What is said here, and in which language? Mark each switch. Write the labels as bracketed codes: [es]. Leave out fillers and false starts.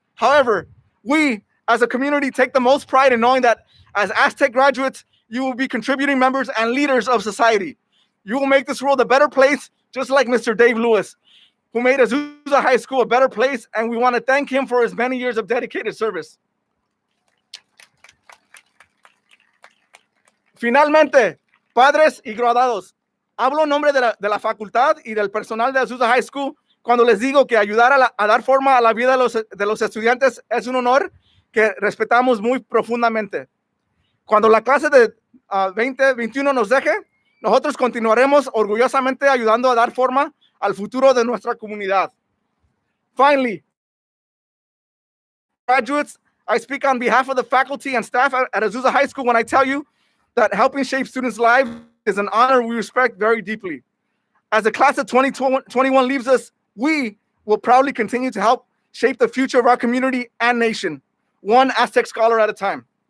[en] However, we, as a community, take the most pride in knowing that as Aztec graduates, you will be contributing members and leaders of society. You will make this world a better place, just like Mr. Dave Lewis, who made Azusa High School a better place, and we want to thank him for his many years of dedicated service. [es] Finalmente, padres y graduados, hablo en nombre de la facultad y del personal de Azusa High School cuando les digo que ayudar a dar forma a la vida de los estudiantes es un honor que respetamos muy profundamente. Cuando la clase de 2021 nos deje, nosotros continuaremos orgullosamente ayudando a dar forma al futuro de nuestra comunidad. [en] Finally, graduates, I speak on behalf of the faculty and staff at Azusa High School when I tell you that helping shape students' lives is an honor we respect very deeply. As the class of 2021 leaves us, we will proudly continue to help shape the future of our community and nation, one Aztec scholar at a time.